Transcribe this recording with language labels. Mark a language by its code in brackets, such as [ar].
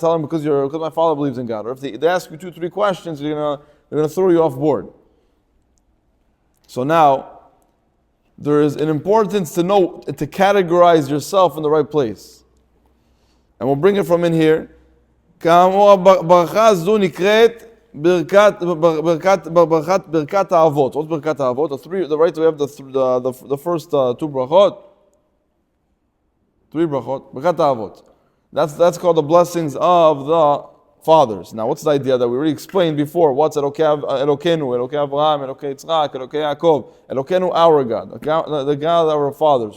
[en] Tell them, because my father believes in God. Or if they ask you 2-3 questions, they're gonna throw you off board. So now, there is an importance to know, to categorize yourself in the right place. And we'll bring it from in here. [he] ברכה זו נקראת ברכת האבות. [en] What's ברכת האבות? The right, we have the first 2 brachot. 3 brachot. ברכת האבות. That's called the blessings of the fathers. Now, what's the idea that we already explained before? What's Elokei Elokeinu, Elokei Avraham, Elokei Yitzchak, Elokei Yaakov, Elokeinu, our God, the God of our fathers.